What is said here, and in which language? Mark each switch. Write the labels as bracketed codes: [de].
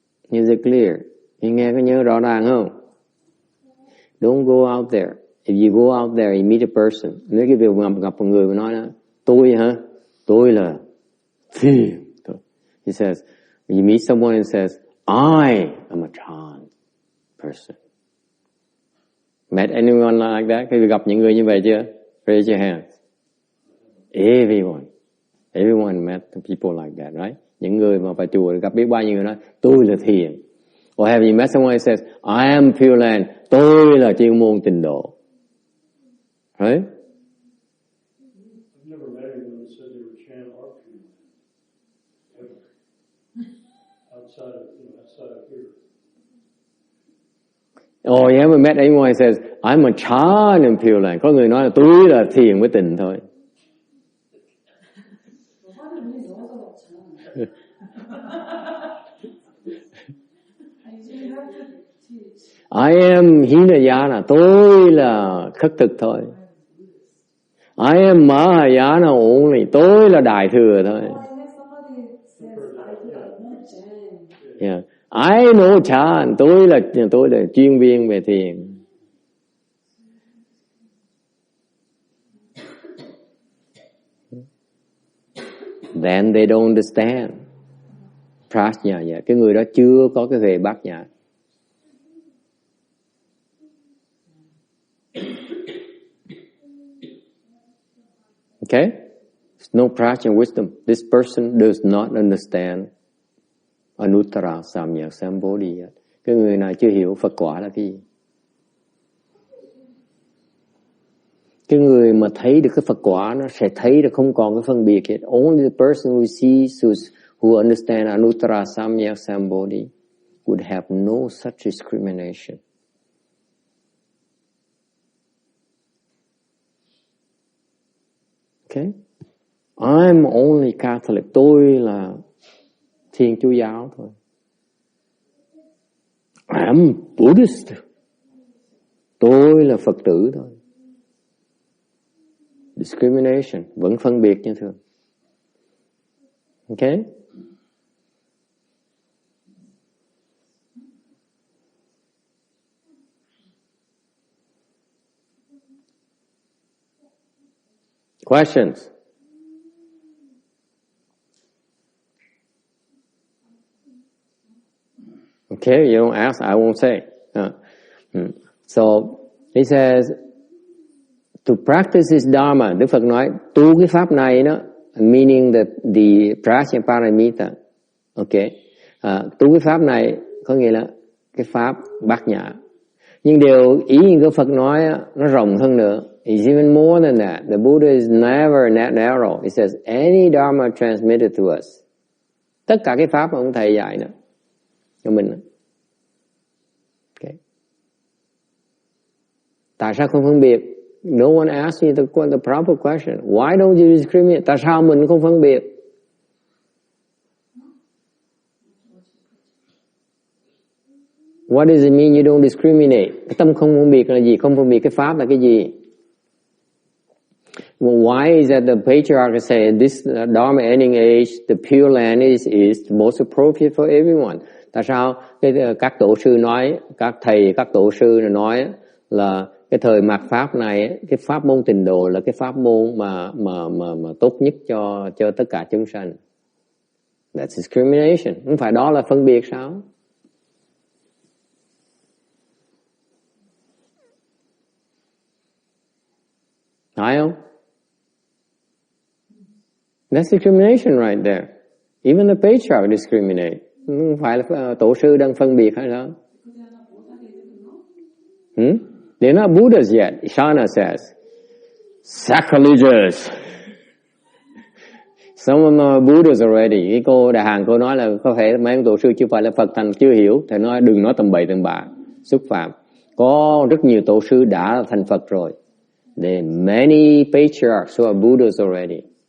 [en] Is it clear? [vi] Nghe có nhớ rõ ràng không? [en] Don't go out there. If you go out there and meet a person, [vi] nếu cái việc gặp một người mà nói đó, tôi là thiền. [en] He says, when you meet someone and says, I am a Chan person. Met anyone like that? [vi] Khi gặp những người như vậy chưa? [en] Raise your hands. Everyone met people like that, right? [vi] Những người mà vào chùa gặp biết bao nhiêu người nói, tôi là thiền. [en] Or have you met someone who says, I am Pure Land, [vi] tôi là chuyên môn tịnh độ? [en] Right? I've never met anyone that said they were Chan or Pure Land, ever. Outside of here. Or you ever met anyone who says, I'm a Chan in Pure Land? [vi] Có người nói là tôi là thiền với tịnh thôi. [en] I am Hinayana, [vi] tôi là khất thực thôi. [en] I am Mahayana only, [vi] tôi là đại thừa thôi. [en] Yeah. I know Chan, [vi] tôi là chuyên viên về thiền. [en] Then they don't understand prajna yet. [vi] Cái người đó chưa có cái huệ bát nhã. [en] Okay? There's no prajna wisdom. This person does not understand Anuttara Samyak Sambodhi yet. [vi] Cái người này chưa hiểu Phật quả là cái gì. Cái người mà thấy được cái Phật quả nó sẽ thấy được không còn cái phân biệt hết. [en] Only the person who sees, who understands Anuttara Samyak Sambodhi would have no such discrimination. Okay? I'm only Catholic. [vi] Tôi là Thiên Chúa giáo thôi. [en] I'm Buddhist. [vi] Tôi là Phật tử thôi. [en] Discrimination, [vi] vẫn phân biệt như thường. [en] Okay? Questions? Okay, you don't ask, I won't say. So, he says, to practice this Dharma, [vi] Đức Phật nói, tu cái pháp này đó, [en] meaning that the Prajna Paramita, okay, [vi] tu cái pháp này có nghĩa là cái pháp bát nhã. Nhưng điều ý như cái Phật nói nó rộng hơn nữa. [en] It's even more than that. The Buddha is never narrow. It says, any Dharma transmitted to us. [vi] Tất cả cái pháp mà ông thầy dạy đó, cho mình. [en] Okay. [vi] Tại sao không phân biệt? [en] No one asked me the proper question. Why don't you discriminate? [vi] Tại sao mình không phân biệt? [en] What does it mean you don't discriminate? [vi] Cái tâm không phân biệt là gì? Không phân biệt cái pháp là cái gì? [en] Well, why is that the patriarch said this Dharma ending age, the Pure Land is the most appropriate for everyone? [vi] Tại sao các tổ sư nói, các thầy, các tổ sư nói là cái thời mạt pháp này, cái pháp môn tịnh độ là cái pháp môn mà tốt nhất cho tất cả chúng sanh. [en] That's discrimination. [vi] Không phải đó là phân biệt sao? Phải không? [en] That's discrimination right there. Even the patriarch discriminate. [vi] Không phải là tổ sư đang phân biệt hay sao? [en] They're not Buddhas yet, Shana says. Sacrilegious. Some of them are Buddhas already. [vi] Cái cô Đại Hàn cô nói là có thể mấy ông tổ sư chưa phải là Phật thành chưa hiểu. Thầy nói đừng nói tầm bậy tầm bạ, xúc phạm. Có rất nhiều tổ sư đã thành Phật rồi. [en] There are many patriarchs who are Buddhas already.